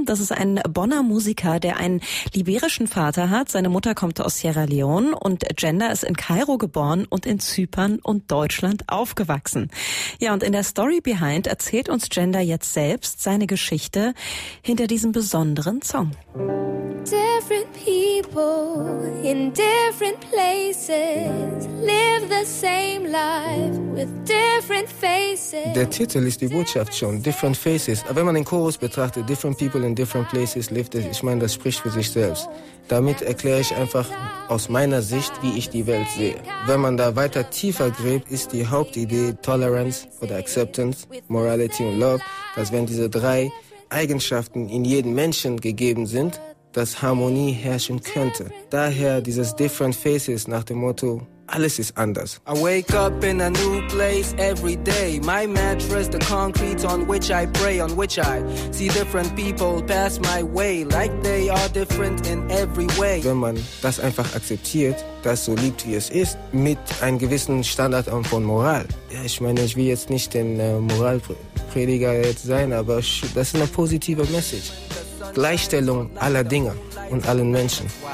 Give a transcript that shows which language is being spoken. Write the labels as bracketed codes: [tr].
[de] Das ist ein Bonner Musiker, der einen liberischen Vater hat. Seine Mutter kommt aus Sierra Leone und Gender ist in Kairo geboren und in Zypern und Deutschland aufgewachsen. Ja, und in der Story Behind erzählt uns Gender jetzt selbst seine Geschichte hinter diesem besonderen Song. [en] Different people in different places live the same life with different faces. [de] Der Titel ist die Botschaft schon, Different Faces. Aber wenn man den Chorus betrachtet, [en] Different people in different places live the same life, [de] ich meine, das spricht für sich selbst. Damit erkläre ich einfach aus meiner Sicht, wie ich die Welt sehe. Wenn man da weiter tiefer gräbt, ist die Hauptidee Tolerance oder Acceptance, Morality und Love, dass wenn diese drei Eigenschaften in jedem Menschen gegeben sind, dass Harmonie herrschen könnte. Daher dieses Different Faces nach dem Motto, alles ist anders. [en] I wake up in a new place every day. My mattress, the concrete on which I pray, on which I see different people pass my way, like they are different in every way. [de] Wenn man das einfach akzeptiert, das so liebt, wie es ist, mit einem gewissen Standard von Moral. Ja, ich meine, ich will jetzt nicht den Moralprediger jetzt sein, aber das ist eine positive Message. Gleichstellung aller Dinge und allen Menschen.